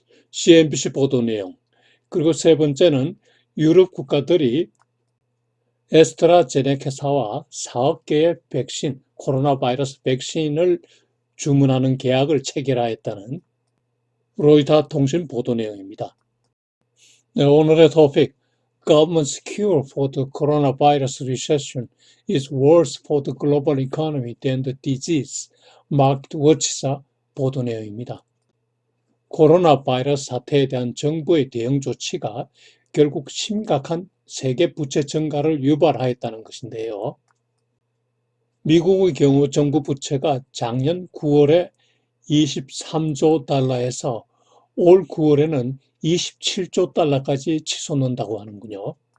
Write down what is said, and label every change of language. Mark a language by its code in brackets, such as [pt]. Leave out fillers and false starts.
[ko] CNBC 보도 내용, 그리고 세 번째는 유럽 국가들이 에스트라제네카사와 4억 개의 백신, 코로나 바이러스 백신을 주문하는 계약을 체결하였다는 로이터 통신 보도 내용입니다. 네, 오늘의 토픽, [en] Government's cure for the coronavirus recession is worse for the global economy than the disease, [ko] 마켓워치사 보도 내용입니다. 코로나 바이러스 사태에 대한 정부의 대응 조치가 결국 심각한 세계 부채 증가를 유발하였다는 것인데요. 미국의 경우 정부 부채가 작년 9월에 23조 달러에서 올 9월에는 27조 달러까지 치솟는다고 하는군요.